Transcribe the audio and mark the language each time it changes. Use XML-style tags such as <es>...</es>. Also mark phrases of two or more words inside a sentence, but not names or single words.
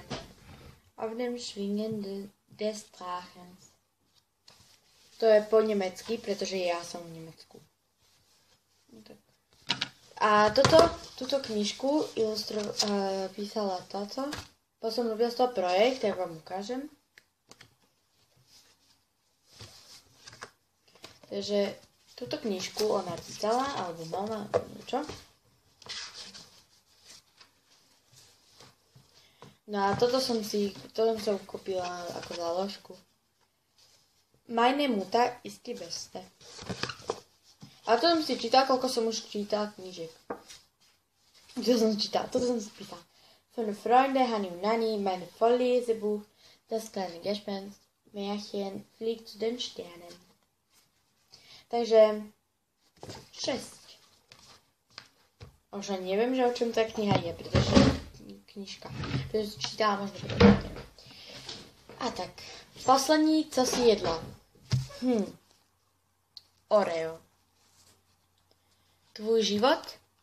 <de>Auf dem Schwingen des Drachens.</de> <sk>To je po nemecky, pretože ja som v Nemecku. A túto knižku písala táto. Potom som robila z toho projekt, ja vám ukážem. Takže túto knižku ona písala, alebo mama, alebo niečo. No a toto som kúpila ako záložku.</sk> <de>Meine Mutter ist die Beste.</de> <sk>A to som si čítala, koľko som už čítala knížek. Toto som si písala.</sk> <de>Fünf Freunde, Hani und Nani, meine Volllesebuch, das kleine Gespenst, Märchen, Flieg zu den Sternen.</de> <sk>Takže 6. Už ani neviem, že o čom tá kniha je, pretože knižka. Pretože čítala možno potom.</sk> <cs>A tak, poslední, co si jedla. Oreo. Tvůj život?</cs>